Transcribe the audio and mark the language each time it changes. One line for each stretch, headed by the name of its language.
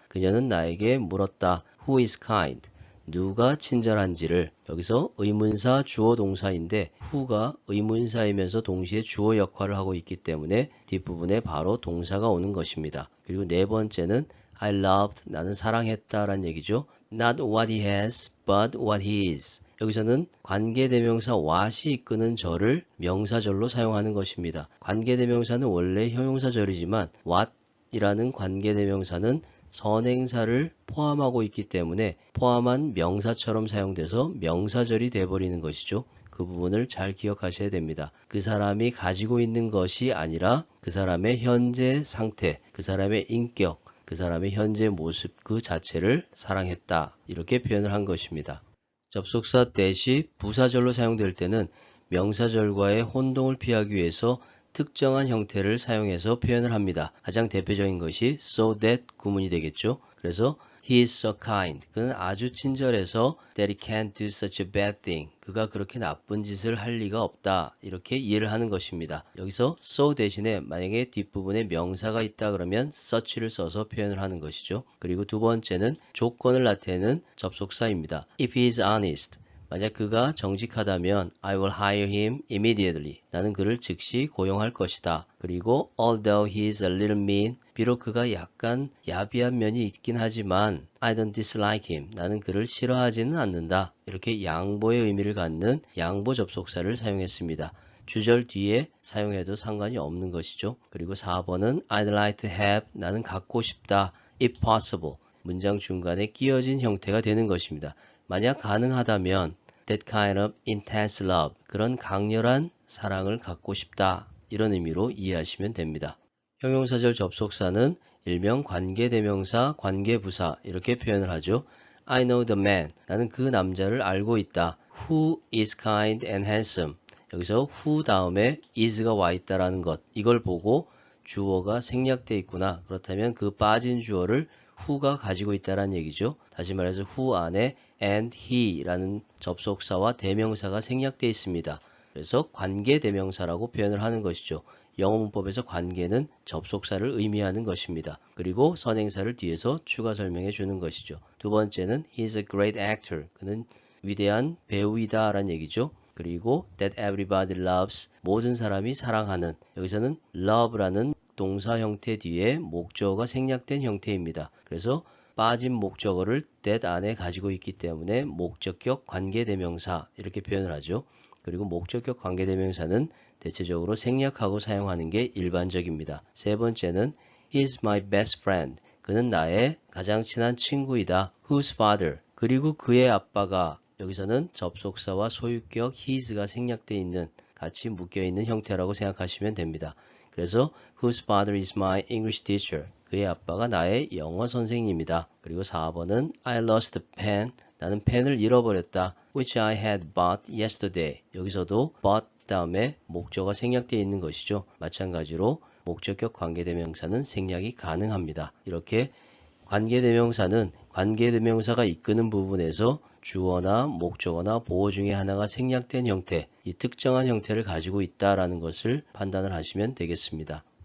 Korean: 그녀는 나에게 물었다.
English: Who is kind?
Korean: 누가 친절한지를. 여기서 의문사 주어 동사인데 who가 의문사이면서 동시에 주어 역할을 하고 있기 때문에 뒷부분에 바로 동사가 오는 것입니다. 그리고 네 번째는
English: I loved.
Korean: 나는 사랑했다 라는 얘기죠.
English: Not what he has, but what he is.
Korean: 여기서는 관계대명사 what이 이끄는 절을 명사절로 사용하는 것입니다. 관계대명사는 원래 형용사절이지만 what이라는 관계대명사는 선행사를 포함하고 있기 때문에 포함한 명사처럼 사용돼서 명사절이 돼버리는 것이죠. 그 부분을 잘 기억하셔야 됩니다. 그 사람이 가지고 있는 것이 아니라 그 사람의 현재 상태, 그 사람의 인격, 그 사람의 현재 모습 그 자체를 사랑했다. 이렇게 표현을 한 것입니다. 접속사 that이 부사절로 사용될 때는 명사절과의 혼동을 피하기 위해서 특정한 형태를 사용해서 표현을 합니다. 가장 대표적인 것이 so that 구문이 되겠죠. 그래서
English: he is so kind.
Korean: 그는 아주 친절해서
English: that he can't do such a bad thing.
Korean: 그가 그렇게 나쁜 짓을 할 리가 없다. 이렇게 이해를 하는 것입니다. 여기서 so 대신에 만약에 뒷부분에 명사가 있다 그러면 such를 써서 표현을 하는 것이죠. 그리고 두 번째는 조건을 나타내는 접속사입니다.
English: If he is honest.
Korean: 만약 그가 정직하다면
English: I will hire him immediately.
Korean: 나는 그를 즉시 고용할 것이다. 그리고
English: although he is a little mean.
Korean: 비록 그가 약간 야비한 면이 있긴 하지만
English: I don't dislike him.
Korean: 나는 그를 싫어하지는 않는다. 이렇게 양보의 의미를 갖는 양보 접속사를 사용했습니다. 주절 뒤에 사용해도 상관이 없는 것이죠. 그리고 4번은
English: I'd like to have.
Korean: 나는 갖고 싶다.
English: If possible.
Korean: 문장 중간에 끼어진 형태가 되는 것입니다. 만약 가능하다면
English: that kind of intense love.
Korean: 그런 강렬한 사랑을 갖고 싶다. 이런 의미로 이해하시면 됩니다. 형용사절 접속사는 일명 관계대명사, 관계부사 이렇게 표현을 하죠.
English: I know the man.
Korean: 나는 그 남자를 알고 있다.
English: Who is kind and handsome.
Korean: 여기서 who 다음에 is가 와 있다라는 것. 이걸 보고 주어가 생략되어 있구나. 그렇다면 그 빠진 주어를 who가 가지고 있다는 얘기죠. 다시 말해서 who 안에 and he라는 접속사와 대명사가 생략되어 있습니다. 그래서 관계대명사라고 표현을 하는 것이죠. 영어 문법에서 관계는 접속사를 의미하는 것입니다. 그리고 선행사를 뒤에서 추가 설명해 주는 것이죠. 두 번째는
English: he is a great actor.
Korean: 그는 위대한 배우이다 라는 얘기죠. 그리고
English: that everybody loves.
Korean: 모든 사람이 사랑하는. 여기서는 love라는 동사 형태 뒤에 목적어가 생략된 형태입니다. 그래서 빠진 목적어를 that 안에 가지고 있기 때문에 목적격 관계대명사 이렇게 표현을 하죠. 그리고 목적격 관계대명사는 대체적으로 생략하고 사용하는 게 일반적입니다. 세 번째는
English: He is my best friend.
Korean: 그는 나의 가장 친한 친구이다.
English: Whose father.
Korean: 그리고 그의 아빠가 여기서는 접속사와 소유격 his가 생략되어 있는 같이 묶여있는 형태라고 생각하시면 됩니다. 그래서
English: Whose father is my English teacher.
Korean: 그의 아빠가 나의 영어 선생님이다. 그리고 4번은
English: I lost a pen.
Korean: 나는 펜을 잃어버렸다.
English: Which I had bought yesterday.
Korean: 여기서도 bought 다음에 목적어가 생략되어 있는 것이죠. 마찬가지로 목적격 관계대명사는 생략이 가능합니다. 이렇게 관계대명사는 관계대명사가 이끄는 부분에서 주어나 목적어나 보어 중에 하나가 생략된 형태, 이 특정한 형태를 가지고 있다라는 것을 판단을 하시면 되겠습니다.